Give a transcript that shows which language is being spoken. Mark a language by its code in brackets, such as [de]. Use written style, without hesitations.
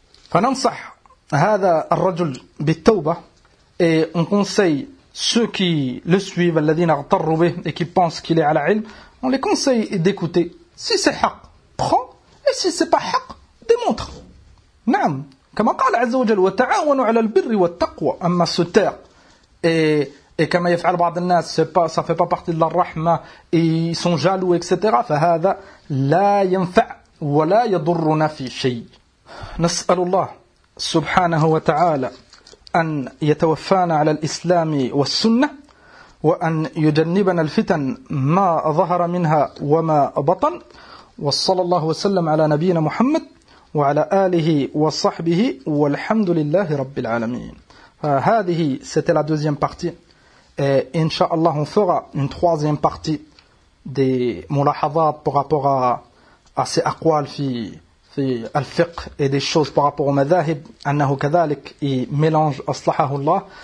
[ar] فننصح هذا الرجل بالتوبة, [fr] et on conseille ceux qui le suivent, [ar] الذين اغتروا به, [fr] et qui pensent qu'il est à la علم, on les conseille d'écouter. Si c'est حق, prends, et si c'est pas حق, démontre. نعم, [ar] كما قال عز وجل وتعاونوا على البر والتقوى, [fr] أما se taire, et comme il fait [ar] بعض الناس, [fr] c'est pas, ça fait pas partie de la rahma, et ils sont jaloux, etc. [ar] فهذا لا ينفع ولا يضرنا في شيء. نسأل الله سبحانه وتعالى أن يتوفانا على الإسلام والسنة وأن يجنبنا الفتن ما ظهر منها وما بطن. وصلى الله وسلم على نبينا محمد وعلى آله وصحبه والحمد لله رب العالمين. [fr] فهذه c'était la deuxième partie. Et Inch'Allah, on fera une troisième partie des mulahadat par rapport à ces [ar] aqwal fi al-fiqh [fr] et des choses par rapport au madhahib, [ar] annahu kadhalik, [fr] il mélange [ar] aslahahu Allah.